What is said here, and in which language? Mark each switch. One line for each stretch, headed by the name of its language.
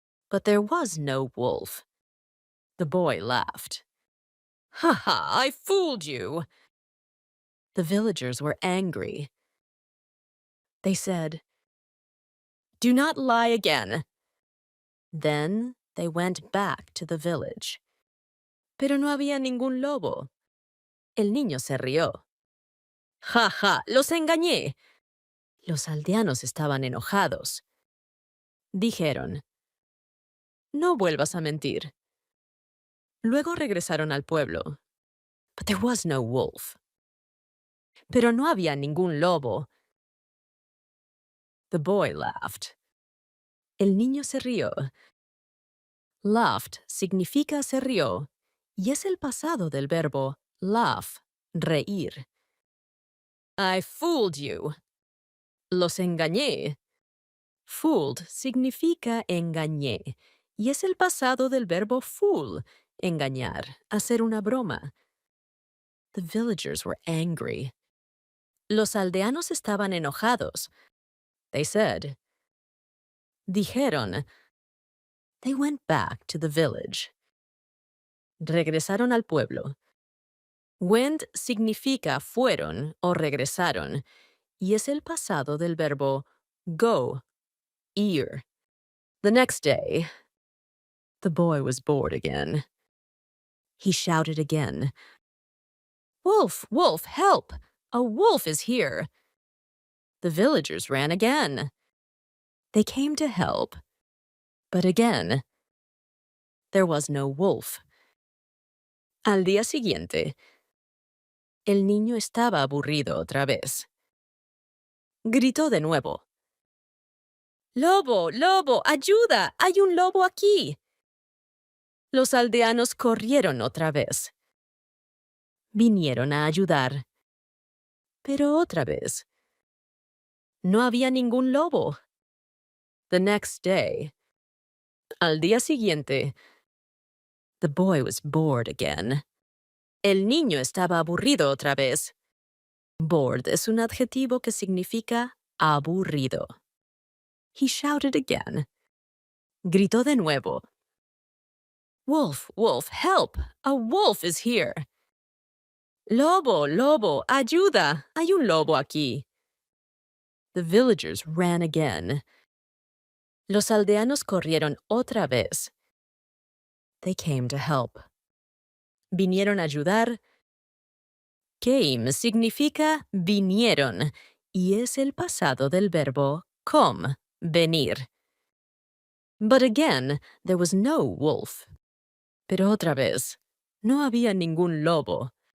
English: But there was no wolf. The boy laughed. "Ha ha, I fooled you." The villagers were angry. They said, "Do not lie again." Then they went back to the village.
Spanish: Pero no había ningún lobo. El niño se rió. "Ja, ja, los engañé." Los aldeanos estaban enojados. Dijeron, "No vuelvas a mentir." Luego regresaron al pueblo.
English: But there was no wolf.
Spanish: Pero no había ningún lobo.
English: The boy laughed.
Spanish: El niño se rió. Laughed significa se rió y es el pasado del verbo laugh, reír.
English: "I fooled you."
Spanish: Los engañé. Fooled significa engañé y es el pasado del verbo fool, engañar, hacer una broma.
English: The villagers were angry.
Spanish: Los aldeanos estaban enojados. They said. Dijeron.
English: They went back to the village.
Spanish: Regresaron al pueblo. Went significa fueron o regresaron y es el pasado del verbo go, ir.
English: The next day, the boy was bored again. He shouted again, "Wolf, wolf, help! A wolf is here." The villagers ran again. They came to help. But again, there was no wolf.
Spanish: Al día siguiente, el niño estaba aburrido otra vez. Gritó de nuevo. "Lobo, lobo, ayuda, hay un lobo aquí." Los aldeanos corrieron otra vez. Vinieron a ayudar. Pero otra vez, no había ningún lobo.
English: The next day,
Spanish: al día siguiente,
English: the boy was bored again.
Spanish: El niño estaba aburrido otra vez. Bored es un adjetivo que significa aburrido.
English: He shouted again.
Spanish: Gritó de nuevo.
English: Wolf, wolf, help! A wolf is here.
Spanish: Lobo, lobo, ayuda! Hay un lobo aquí.
English: The villagers ran again.
Spanish: Los aldeanos corrieron otra vez.
English: They came to help.
Spanish: Vinieron a ayudar. Came significa vinieron y es el pasado del verbo come, venir.
English: But again, there was no wolf.
Spanish: Pero otra vez, no había ningún lobo.